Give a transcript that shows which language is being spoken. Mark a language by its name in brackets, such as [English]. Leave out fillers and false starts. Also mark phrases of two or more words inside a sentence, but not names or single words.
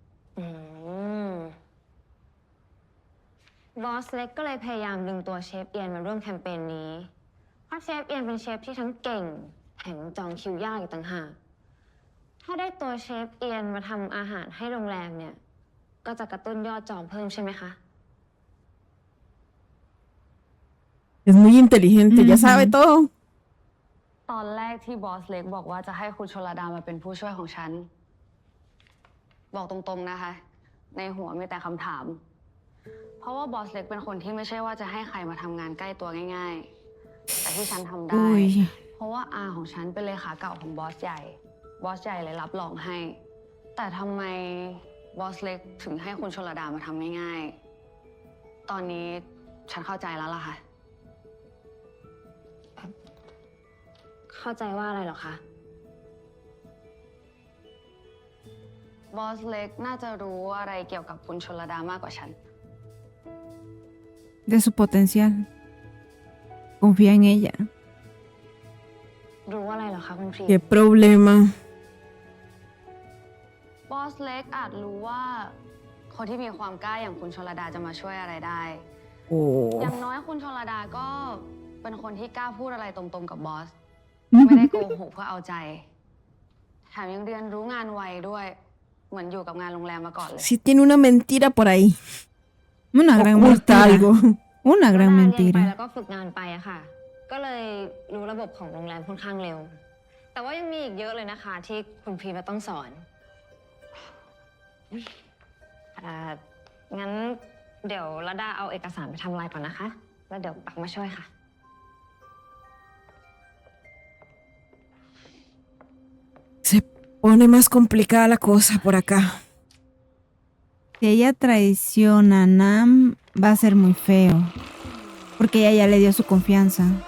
[Thai] บอสเล็กก็เลยพยายามดึงตัวเชฟเอียนมาร่วมแคมเปญนี้ เพราะเชฟเอียนเป็นเชฟที่ทั้งเก่งแถมจองคิวยากอีกต่างหาก ถ้าได้ตัวเชฟเอียนมาทำอาหารให้โรงแรมเนี่ย ก็จะกระตุ้นยอดจองเพิ่มใช่ไหมคะ [Spanish] Es muy inteligente, ya sabe todo. [Thai] ตอนแรกที่บอสเล็กบอกว่าจะให้คุณชลดามาเป็นผู้ช่วยของฉัน บอกตรงๆนะคะ ในหัวมีแต่คำถาม เพราะว่าบอสเล็กเป็นคนที่ไม่ใช่ว่าจะให้ใครมาทำงานใกล้ตัวง่ายๆ แต่ที่ฉันทำได้ [Spanish] Uy. [Thai] เพราะว่าอาของฉันเป็นเลขาเก่าของบอสใหญ่ บอสใหญ่เลยรับรองให้ แต่ทำไมบอสเล็กถึงให้คุณชลดามาทำง่ายๆ ตอนนี้ฉันเข้าใจแล้วล่ะค่ะ เข้าใจว่าอะไรเหรอคะ บอสเล็กน่าจะรู้อะไรเกี่ยวกับคุณชลดามากกว่าฉัน [Spanish] de su potencial. Confía en ella. [Thai] รู้ว่าอะไรเหรอคะคุณพรี [Spanish] Qué problema. [Thai] บอสเล็กอาจรู้ว่า คนที่มีความกล้าอย่างคุณชลดาจะมาช่วยอะไรได้ Oh. อย่างน้อยคุณชลดาก็เป็นคนที่กล้าพูดอะไรตรงๆกับบอส ไม่ได้โกหกเพื่อเอาใจ แถมยังเรียนรู้งานไวด้วย เหมือนอยู่กับงานโรงแรมมาก่อนเลย [Spanish] Sí tiene una mentira por ahí. Una gran Oculta mentira. algo. Una [Thai] ก็ [Spanish] gran [Thai] ได้เรียนไป [Spanish] mentira. [Thai] แล้วก็ฝึกงานไปอะค่ะ ก็เลยรู้ระบบของโรงแรมค่อนข้างเร็ว แต่ว่ายังมีอีกเยอะเลยนะคะ ที่คุณพรีมาต้องสอนงั้นเดี๋ยวระดาเอาเอกสารไปทำลายก่อนนะคะ แล้วเดี๋ยวปักมาช่วยค่ะ [Spanish] Se pone más complicada la cosa por acá. Si ella traiciona a Nam, va a ser muy feo. Porque ella ya le dio su confianza.